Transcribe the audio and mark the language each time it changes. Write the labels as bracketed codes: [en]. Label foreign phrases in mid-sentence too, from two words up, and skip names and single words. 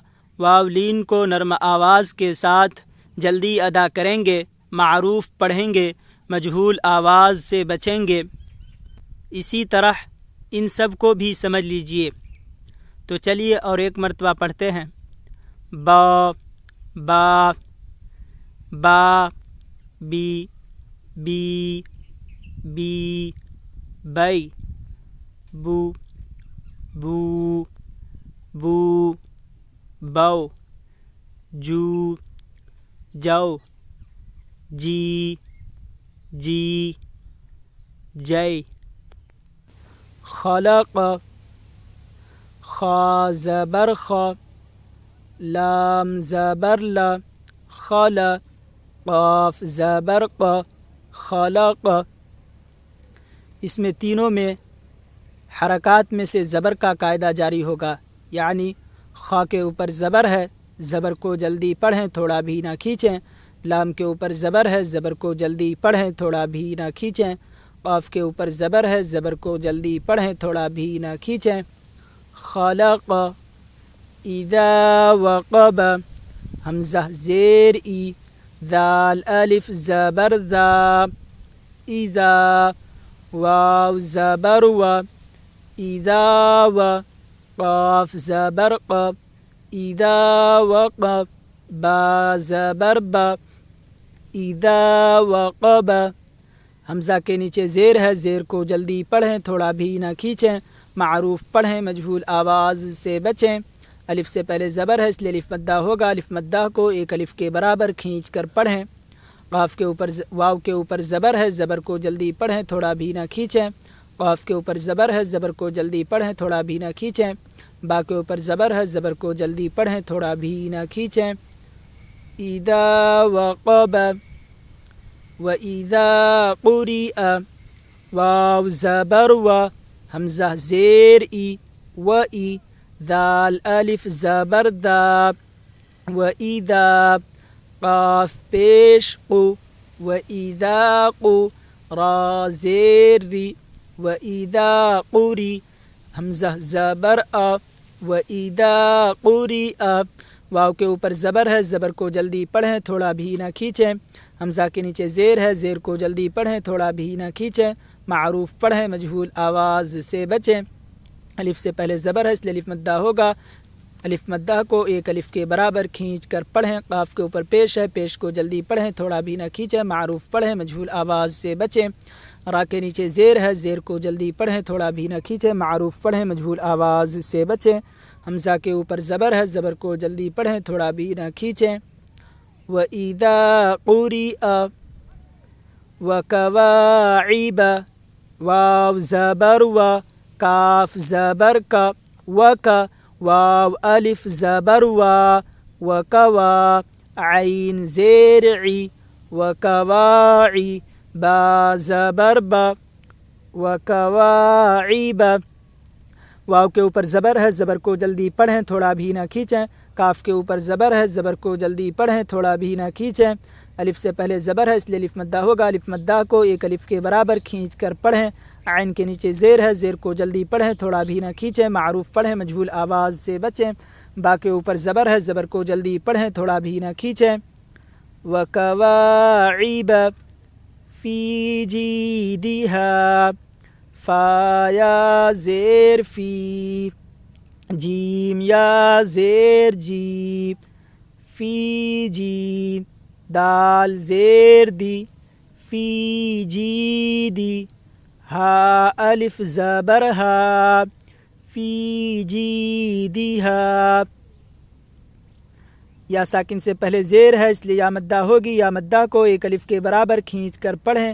[ur] واو لین کو نرم آواز کے ساتھ جلدی ادا کریں گے. معروف پڑھیں گے، مجہول آواز سے بچیں گے. اسی طرح ان سب کو بھی سمجھ لیجئے. تو چلیے اور ایک مرتبہ پڑھتے ہیں. با با با بی بی بی بی بو بو بو بو جو جو جی جی جے خلق خا زبر خا لام زبر لا خل قاف زبر ق خلق۔ اس میں تینوں میں حرکات میں سے زبر کا قاعدہ جاری ہوگا، یعنی خا کے اوپر زبر ہے، زبر کو جلدی پڑھیں تھوڑا بھی نہ کھینچیں، لام کے اوپر زبر ہے، زبر کو جلدی پڑھیں تھوڑا بھی نہ کھینچیں، قاف کے اوپر زبر ہے، زبر کو جلدی پڑھیں تھوڑا بھی نہ کھینچیں۔ [ar] خلق اذا وقب [ur] حمزہ زیر ای ذال الف زبر ذا اذا واو زبر و اذا و قاف زبر ق اذا وقب با زبر با اذا وقب۔ حمزہ کے نیچے زیر ہے، زیر کو جلدی پڑھیں تھوڑا بھی نہ کھینچیں، معروف پڑھیں مجہول آواز سے بچیں۔ الف سے پہلے زبر ہے اس لیے الف مدہ ہوگا، الف مدہ کو ایک الف کے برابر کھینچ کر پڑھیں۔ قاف کے اوپر واو کے اوپر زبر ہے، زبر کو جلدی پڑھیں تھوڑا بھی نہ کھینچیں، قاف کے اوپر زبر ہے، زبر کو جلدی پڑھیں تھوڑا بھی نہ کھینچیں، با کے اوپر زبر ہے، زبر کو جلدی پڑھیں تھوڑا بھی نہ کھینچیں۔ [ar] اذا وقب و اذا قرئ [ur] واو زبر و حمزہ زیر ای و ای ذال الف زبر ذا و اذا قاف پیش قو و اذا قو را زیر ری و اذا قری حمزہ زبر ا و اذا قرئ واو کے اوپر زبر ہے، زبر کو جلدی پڑھیں تھوڑا بھی نہ کھینچیں، حمزہ کے نیچے زیر ہے، زیر کو جلدی پڑھیں تھوڑا بھی نہ کھینچیں، معروف پڑھیں مجہول آواز سے بچیں۔ الف سے پہلے زبر ہے اس لیے الف مدہ ہوگا، الف مدہ کو ایک الف کے برابر کھینچ کر پڑھیں۔ قاف کے اوپر پیش ہے، پیش کو جلدی پڑھیں تھوڑا بھی نہ کھینچیں، معروف پڑھیں مجہول آواز سے بچیں۔ را کے نیچے زیر ہے، زیر کو جلدی پڑھیں تھوڑا بھی نہ کھینچیں، معروف پڑھیں مجہول آواز سے بچیں۔ حمزہ کے اوپر زبر ہے، زبر کو جلدی پڑھیں تھوڑا بھی نہ کھینچیں۔ [ar] وَإِذَا قُرِئَ وَكَوَاعِبَ [ur] واو زبر و کاف زبر کا وَكَ واو الف زبر و وَكَوَا عین زیر عی وَكَوَاعِی با زبر با وَكَوَاعِبَ واو کے اوپر زبر ہے، زبر کو جلدی پڑھیں تھوڑا بھی نہ کھینچیں، کاف کے اوپر زبر ہے، زبر کو جلدی پڑھیں تھوڑا بھی نہ کھینچیں، الف سے پہلے زبر ہے اس لیے الف مدہ ہوگا، الف مدہ کو ایک الف کے برابر کھینچ کر پڑھیں۔ عین کے نیچے زیر ہے، زیر کو جلدی پڑھیں تھوڑا بھی نہ کھینچیں، معروف پڑھیں مجہول آواز سے بچیں۔ با کے اوپر زبر ہے، زبر کو جلدی پڑھیں تھوڑا بھی نہ کھینچیں۔ [ar] وَكَوَاعِبَ فِي جِيدِهَا [ur] فا یا زیر فی جیم یا زیر جی فی جی دال زیر دی فی جی دی ہا الف زبر ہا فی جی دی ہا۔ یا ساکن سے پہلے زیر ہے اس لیے یا مدہ ہوگی، یا مدہ کو ایک الف کے برابر کھینچ کر پڑھیں۔